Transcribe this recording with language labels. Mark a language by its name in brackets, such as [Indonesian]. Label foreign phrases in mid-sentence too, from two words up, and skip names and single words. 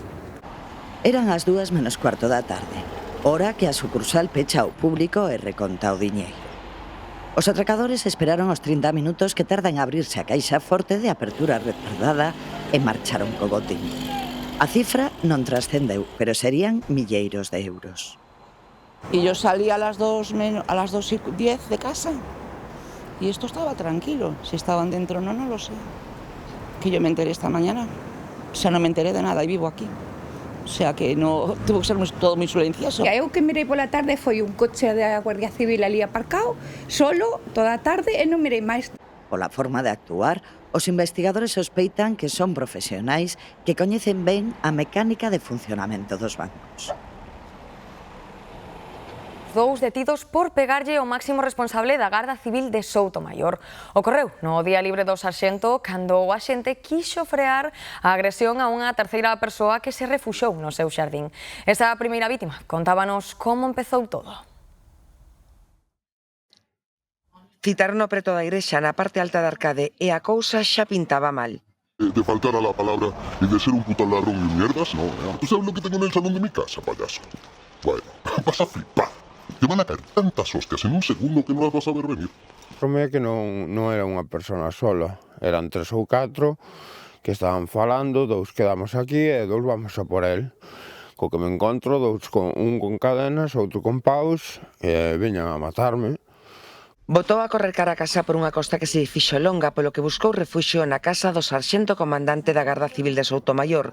[Galician] Eran as 2 menos cuarto da tarde, hora que a sucursal pecha ao público e reconta o diñeiro. Os atracadores esperaron os 30 minutos que tarda en abrirse a caixa forte de apertura retardada e marcharon co botín. A cifra non trascendeu, pero serían milleiros de euros. [Spanish] Y yo salí a las 2:10 de casa y esto estaba tranquilo. Si estaban dentro o no, no lo sé. Que yo me enteré esta mañana. O sea, no me enteré de nada y vivo aquí. O sea, que no tuvo que ser todo muy silencioso. [Galician] E eu que mirei pola tarde foi un coche da Guardia Civil ali aparcado, solo, toda a tarde, e non mirei máis. Pola forma de actuar, os investigadores sospeitan que son profesionais que coñecen ben a mecánica de funcionamento dos bancos. 2 detidos por pegarlle o máximo responsable da Garda Civil de Soutomaior. Ocorreu no día libre do sarxento cando o axente quixo frear a agresión a unha terceira persoa que se refuxou no seu xardín. Esa primeira vítima contábanos como empezou todo. Citaron o preto da igrexa na parte alta da arcade e a cousa xa pintaba mal. [Spanish] De faltar a la palabra y de ser un puto ladrón y mierdas, no. ¿Tú sabes lo que tengo en el salón de mi casa, payaso? Bueno, vas a flipar. Te van a caer tantas hostias en un segundo que non las vas a ver venir. [Galician] Promé que non era unha persona sola. Eran 3 ou 4 que estaban falando, 2 quedamos aquí e 2 vamos a por el. Co que me encontro, un con cadenas, outro con paus, e viñan a matarme. Botou a correr cara a casa por unha costa que se fixo longa, polo que buscou refuxio na casa do sarxento comandante da Garda Civil de Soutomaior.